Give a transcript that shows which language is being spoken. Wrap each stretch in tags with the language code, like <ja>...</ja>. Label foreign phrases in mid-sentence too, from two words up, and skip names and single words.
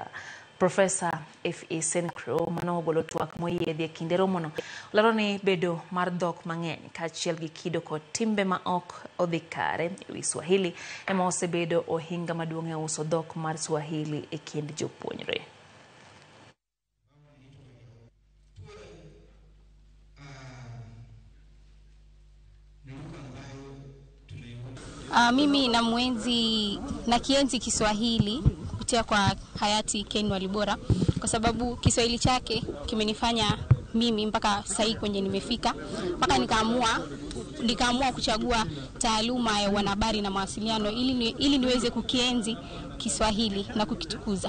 <luo>Professor F.E. Sencro manogolo twak moyiedhi e kinde romono olero ni bedo mar dhok mang'eny kaachiel gi kido kod timbe ma ok odhi kare e wi Swahili ema osebedo ohinga maduong' e uso dhok mar Swahili e kind jopuonjre.</luo> <sw>Mimi na mwenzi na kienzi Kiswahili kupitia kwa hayati Ken Walibora kwa sababu Kiswahili chake kimenifanya mimi mpaka sasa kwenye nimefika, mpaka nikaamua kuchagua taaluma ya wanahabari na mawasiliano ili niweze kukienzi Kiswahili na kukitukuza.</sw>